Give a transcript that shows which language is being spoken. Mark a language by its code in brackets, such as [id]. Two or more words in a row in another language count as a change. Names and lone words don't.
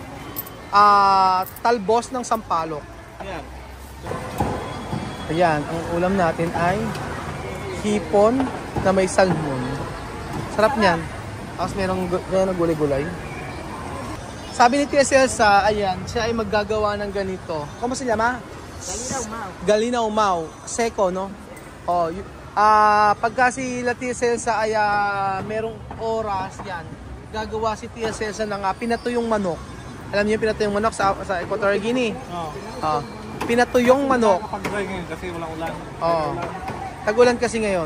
[tl] Talbos ng sampalok. Ayan, ang ulam natin ay hipon na may salmon. Sarap niyan. Tapos merong gulay-gulay. Sabi ni Tia Celsa, ayan, siya ay maggagawa ng ganito. [es] Kamo se llama? Galina umao. Seko, no? [tl] Oh, pagka si Tia Celsa ay merong oras yan, gagawa si Tia Celsa ng pinatuyong manok. Alam niyo yung pinatuyong manok sa Equatorial Guinea? Oo. Pinatuyong manok. Kapag-dry ngayon kasi walang ulan. Oo. Tag-ulan kasi ngayon.